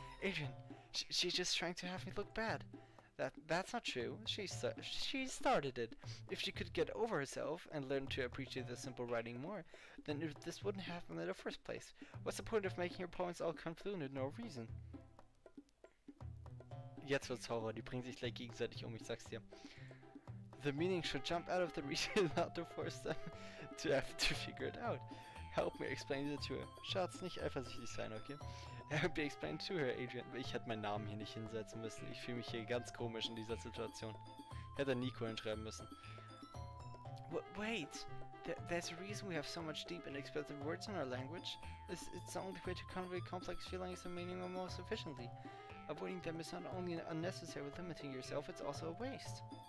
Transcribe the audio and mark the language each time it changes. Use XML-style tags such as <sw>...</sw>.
<en>Adrian, she's just trying to have me look bad. That's not true. She started it. If she could get over herself and learn to appreciate the simple writing more, then this wouldn't happen in the first place. What's the point of making your poems all convoluted no reason?</en> <de>Jetzt wird's Horror, die bringen sich gleich gegenseitig um, ich sag's dir.</de> <en>The meaning should jump out of the reason not to force them to have to figure it out. Help me explain it to her.</en> <de>Schatz, nicht eifersüchtig sein, okay?</de> <en>Help me explain to her, Adrian.</en> <de>Ich hätte meinen Namen hier nicht hinsetzen müssen. Ich fühle mich hier ganz komisch in dieser Situation. Hätte Nico hinschreiben müssen.</de> <en>Wait! There's a reason we have so much deep and expressive words in our language. It's the only way to convey complex feelings and meaning most efficiently. Avoiding them is not only unnecessary with limiting yourself, it's also a waste.</en>